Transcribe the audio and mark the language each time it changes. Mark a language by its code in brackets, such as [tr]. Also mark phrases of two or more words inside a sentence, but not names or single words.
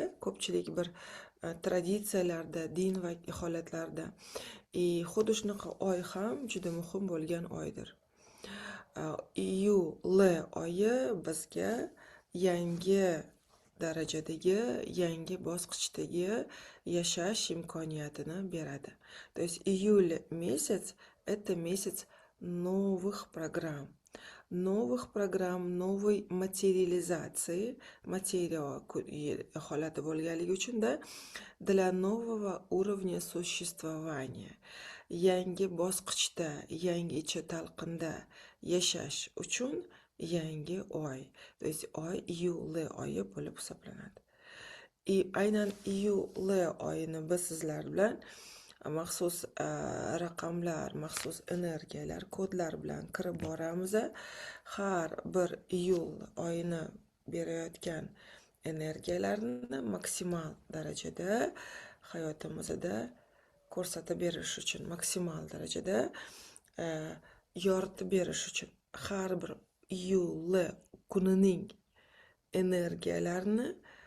[uz] Ko'pchilik bir traditsiyalarda, din va holatlarda. Xuddi shunaqa oy ham juda muhim bo'lgan oydir. Iyul oyi bizga yangi darajadagi, yangi bosqichdagi yashash imkoniyatini beradi. [ru] То есть июль месяц это месяц новых программ. Новых программ, новой материализации, [uz] materiya holati bo'lganligi uchun-da, [ru] для нового уровня существования. [uz] Yangi bosqichda, yangicha talqinda yashash uchun yangi oy. [ru] То есть [uz] oy iyul oyi bo'lib hisoblanadi. Aynan iyul oyini biz sizlar bilan maxsus raqamlar, maxsus energiyalar, kodlar bilan kirib boramiz. Har bir iyul oyini berayotgan energiyalarni maksimal darajada hayotimizda ko'rsatib berish uchun, maksimal darajada yoritib berish uchun har bir iyul kunining energiyalarini